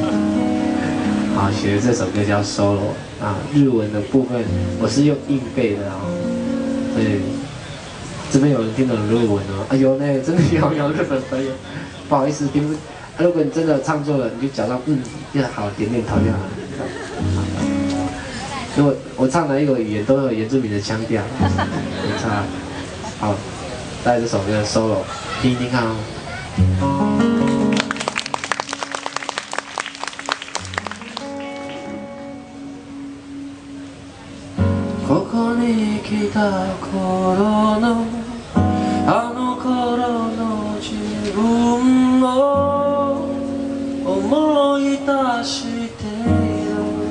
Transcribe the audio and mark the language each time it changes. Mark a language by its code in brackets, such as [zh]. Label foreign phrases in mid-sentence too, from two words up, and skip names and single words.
[zh] 好，写的这首歌叫 Solo 啊，日文的部分我是用硬背的啊，所以这边有人听懂日文哦，哎呦呢，真的有日本朋友，不好意思听不，如果你真的唱错了，你就假装就好，点头就好了。因为我唱哪一个语言都有原住民的腔调，没差。好，带这首歌 Solo 听一听看哦。 [ja] ここに来た頃のあの頃の自分を思い出している